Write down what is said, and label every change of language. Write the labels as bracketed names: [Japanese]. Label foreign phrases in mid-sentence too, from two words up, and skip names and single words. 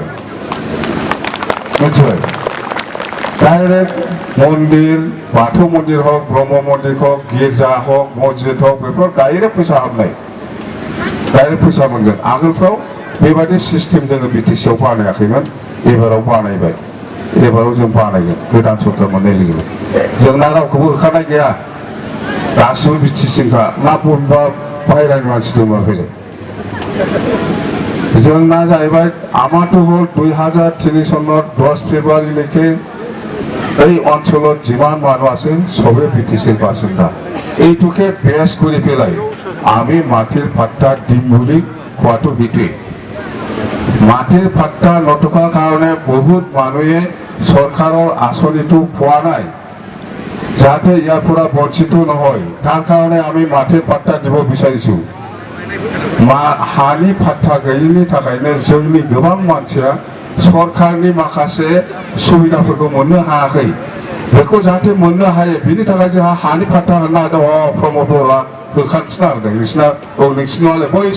[Bodo] मिथिबाय डाइरेक्ट मन्दिर बाथौ मन्दिर हक ब्रह्म मन्दिर हक गिर्जा हक मस्जिद हक बेफोराव डाइरेक्ट फैसा हाबनाय डाइरेक्ट फैसा मोनगोन आगोलफ्राव बेबादि सिस्टेम जोङो बिटिसिआव बानायाखैमोन एबाराव बानायबाय एबाराव जों बानायगोन गोदान सरकार मोननाय लोगो लोगो जोंना रावखौबो होखारनाय गैया गासिबो बिटिसिनिखा ना बबेबा बाहेरानि मानसि दंबा फैलाय जोंना जाहैबाय [Assamese] আমাৰটো হ'ল 2003 চনৰ 10 ফেব্ৰুৱাৰীলৈকে এই অঞ্চলত যিমান মানুহ আছে সবে বিটিচিৰ বাসিন্দা এইটোকে বেছ কৰি পেলাই আমি মাটিৰ পাট্টা দিম বুলি কোৱাটো সেইটোৱে মাটিৰ পাট্টা নথকাৰ কাৰণে বহুত মানুহে চৰকাৰৰ আঁচনিটো পোৱা নাই যাতে ইয়াৰ পৰা বঞ্চিত নহয় তাৰ কাৰণে আমি মাটিৰ পাট্টা দিব বিচাৰিছোঁ [Bodo] हानि फाट्टा गैयिनि थाखायनो जोंनि गोबां मानसिया सरकारनि माखासे सुबिदाफोरखौ मोननो हायाखै बेखौ जाहाथे मोननो हायो बिनि थाखाय जोंहा हानि फाट्टा होना दङ प्रमदरा होखानोसै नांदों नोंसिना औ नोंसिनि नङालाय